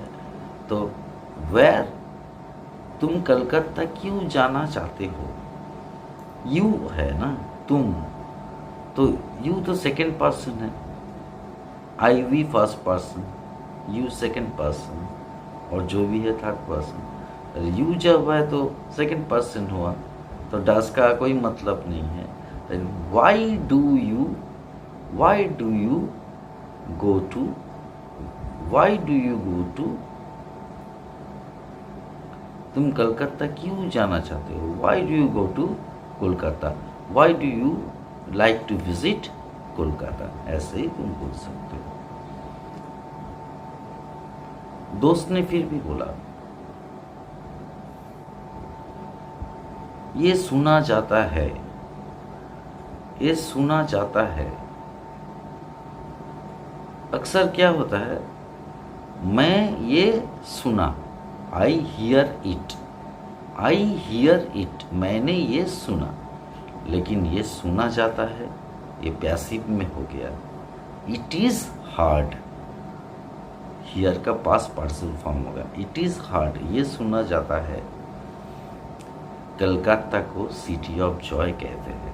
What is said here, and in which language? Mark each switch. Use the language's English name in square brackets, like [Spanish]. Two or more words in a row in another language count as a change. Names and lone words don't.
[Hindi] तो वेयर, तुम कलकत्ता क्यों जाना चाहते हो, यू है ना, तुम, तो यू तो [English] second person [Hindi] है, [English] I we first person, you second person, [Hindi] और जो भी है [English] third person. [Hindi] यू जब है तो [English] second person [Hindi] हुआ, तो डज का कोई मतलब नहीं है। [English] Why do you go to, why do you go to, [Hindi] तुम कलकत्ता क्यों जाना चाहते हो, [English] why do you go to कोलकाता, why do you like to visit कोलकाता, [Hindi] ऐसे ही तुम बोल सकते हो। दोस्त ने फिर भी बोला, ये सुना जाता है, ये सुना जाता है। अक्सर क्या होता है, मैं ये सुना, [English] I hear it, I hear it, [Hindi] मैंने ये सुना, लेकिन ये सुना जाता है, ये पैसिव में हो गया। [English] it is hard, hear का past participle form होगा। it is hard, [Hindi] ये सुना जाता है। कलकत्ता को सिटी ऑफ जॉय कहते हैं।